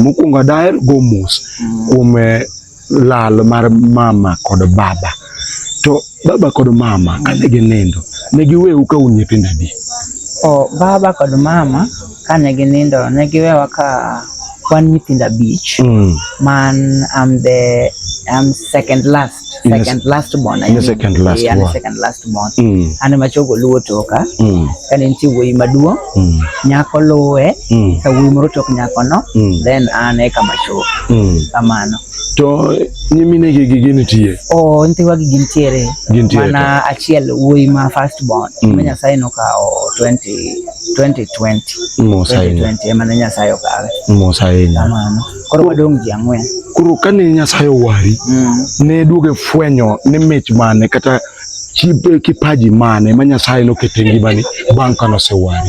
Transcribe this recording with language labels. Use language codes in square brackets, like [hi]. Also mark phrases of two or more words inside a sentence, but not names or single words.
[luo] Mokwongo daher go mos kuom lal mar mama kod baba. To baba kod mama kane ginindo ne giweu ka un nyithindo adi? Baba kod mama kane ginindo ne giwewa ka wan nyithindo 5. [en] Man I'm second last born. Second last born. [luo] Ane machogo luo toka. Kane nitie wuoyi maduong', nyako luwe, ka wuoyi moro tok nyako no, then ane kama chogo. Kamano. To nyimine gi nitie? Ntiwa gi gintiere. Mana achiel wuoyi ma [en] first born. [luo] Ma Nyasaye nokao 2020. 2020 emane Nyasaye okawe. Kamano. Koro wadong' ji 4. Koro kane Nyasaye owari, ne duoge fwenyo ni mich mane kata kipaji mane ma Nyasaye nokete ngimani bang' kane osewari?